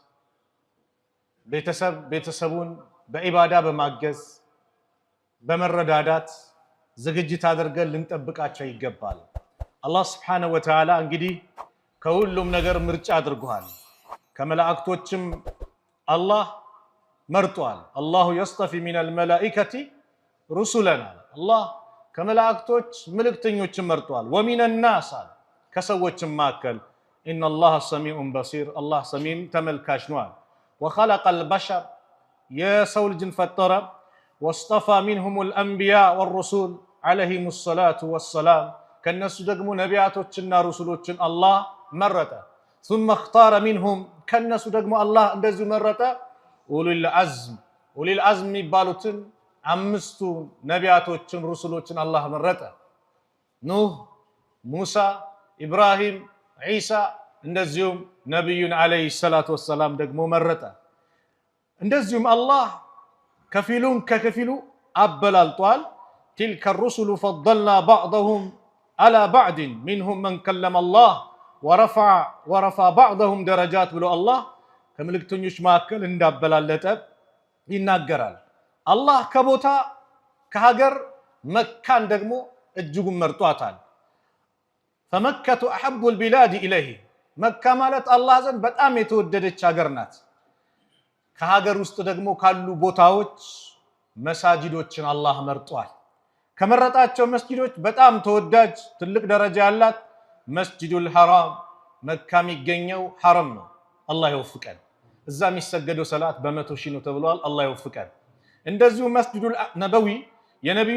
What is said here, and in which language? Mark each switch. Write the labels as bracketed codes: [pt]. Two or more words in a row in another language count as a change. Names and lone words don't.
[am] ቤተሰቡን በኢባዳ በማገዝ በመረዳዳት ዝግጅት አድርገን ልንጠብቃቸው ይገባል። አላህ [ar] سبحانه وتعالى [am] እንግዲህ ከሁሉም ነገር ምርጫ አድርጓል። ከመላእክቶችም አላህ መርጧል። አላሁ [ar] يصطفي من الملائكة رسلنا [am] አላህ ከመላእክቶች መልእክተኞችን [ar] መርጧል። ومن الناس [am] ከሰዎችም መካከል [ar] إن الله سميع بصير الله سميع [am] ተመልካች ነው። [ar] وخلق البشر [am] የሰው ልጅን ፈጠረ። [ar] واصطفى منهم الأنبياء والرسل عليهم الصلاة والسلام [am] ከነሱ ደግሞ ነቢያቶችና ሩሱሎችን አላህ መረጠ። [ar] ثم اختار منهم [am] ከነሱ ደግሞ አላህ እንደዚሁ መረጠ [ar] أولو العزم [am] የሚባሉትን 5ቱ ነቢያቶችን ሩሱሎችን አላህ መረጠ። ኑህ፣ ሙሳ፣ ኢብራሂም፣ ዒሳ እንደዚሁም ነብዩን [ar] عليه الصلاة والسلام [am] ደግሞ መረጠ። እንደዚሁም አላህ ከፊሉን ከከፊሉ አበላልጧል። [ar] تلك الرسل فضلنا بعضهم على بعض منهم من كلم الله ورفع بعضهم درجات [am] ብሎ አላህ ከመልእክተኞች መካከል እንዳበላለጠ ይናገራል። አላህ ከቦታ ከሀገር መካን ደግሞ እጅጉን መርጧታል። [ar] فمكة أحب البلاد إليه [am] መካ ማለት አላህ ዘንድ በጣም የተወደደች ሀገር ናት። ከሀገር ውስጥ ደግሞ ካሉ ቦታዎች መሳጅዶችን አላህ መርጧል። ከመረጣቸው መስጂዶች በጣም ተወዳጅ ትልቅ ደረጃ ያላት መስጂዱል ሐራም መካ የሚገኘው ሐረም ነው። አላህ ይወፍቀን። እዛ የሚሰገደው ሰላት በመቶ ሺህ ነው ተብሏል። አላህ ይወፍቀን። እንደዚሁ መስጂዱል ነበዊ የነብዩ